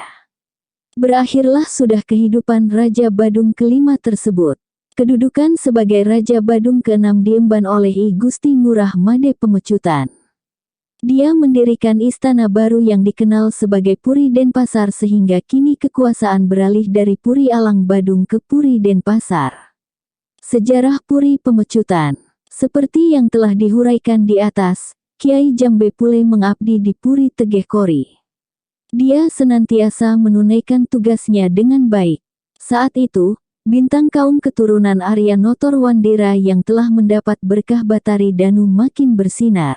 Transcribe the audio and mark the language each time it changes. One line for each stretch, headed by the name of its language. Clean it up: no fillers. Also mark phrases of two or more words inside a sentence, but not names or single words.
Indonesian: Berakhirlah sudah kehidupan Raja Badung kelima tersebut. Kedudukan sebagai Raja Badung keenam diemban oleh I Gusti Ngurah Made Pemecutan. Dia mendirikan istana baru yang dikenal sebagai Puri Denpasar sehingga kini kekuasaan beralih dari Puri Alang Badung ke Puri Denpasar. Sejarah Puri Pemecutan. Seperti yang telah dihuraikan di atas, Kiai Jambe Pule mengabdi di Puri Tegeh Kori. Dia senantiasa menunaikan tugasnya dengan baik. Saat itu, bintang kaum keturunan Arya Notor Wandira yang telah mendapat berkah Batari Danu makin bersinar.